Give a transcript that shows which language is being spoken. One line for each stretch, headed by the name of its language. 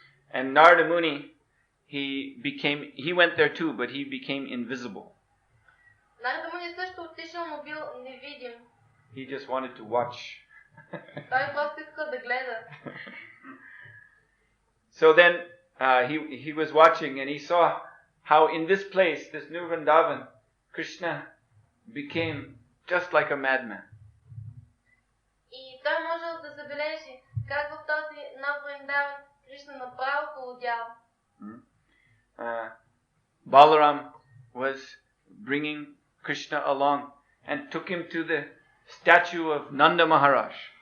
English: And Narada Muni, he went there too, but he became invisible.
Bulgarian: Нарада Муни също отишъл, но бил невидим.
English: He just wanted to watch.
Bulgarian: Той просто искал да гледа.
English: So then he was watching and he saw how in this place, this new Vrindavan, Krishna became just like a madman.
Bulgarian: И той можел да забележи как в този нов Вриндаван Кришна направо полудял.
English: Balaram was bringing Krishna along and took him to the statue of Nanda Maharaj.